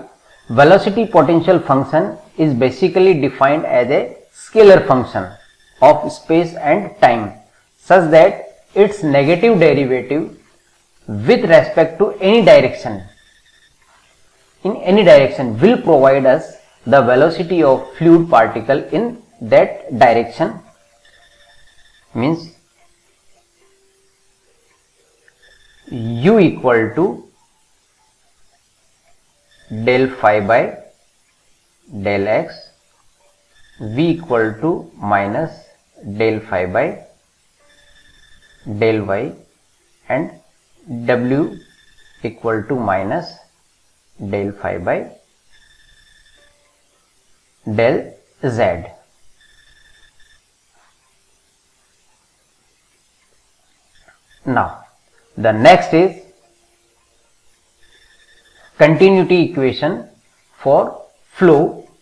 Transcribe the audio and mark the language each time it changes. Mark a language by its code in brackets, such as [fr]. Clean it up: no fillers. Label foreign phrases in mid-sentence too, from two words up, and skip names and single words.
[en] Velocity potential function is basically defined as a scalar function of space and time such that its negative derivative with respect to any direction will provide us the velocity of fluid particle in that direction. Means u equal to del phi by del x, v equal to minus del phi by del y, and w equal to minus del phi by del z. Now the next is continuity equation for flow.